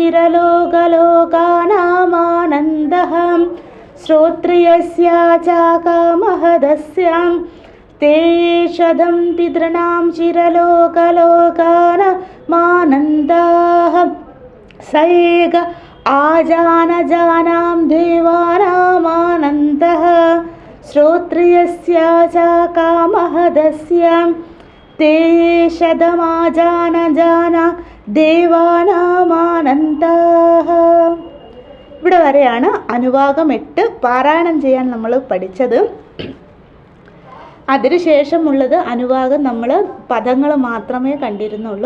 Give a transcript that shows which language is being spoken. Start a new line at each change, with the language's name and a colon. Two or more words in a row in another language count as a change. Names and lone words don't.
Sanskrit: चिरलोकलोकानामानन्दः श्रोत्रियस्य च कामहदस्य ते शतं पितॄणां चिरलोकलोकानामानन्दाः स एकः आजानजानां देवानामानन्दः श्रोत्रियस्य च कामहदस्य ते ശതമാജാനജാന ദേവാനാമാനന്ദഃ.
Malayalam: ഇവിടെ വരെയാണ് അനുവാകം 8 പാരായണം ചെയ്യാൻ നമ്മൾ പഠിച്ചത്. അതിനുശേഷമുള്ളത് അനുവാകം നമ്മൾ പദങ്ങൾ മാത്രമേ കണ്ടിരുന്നുള്ളൂ.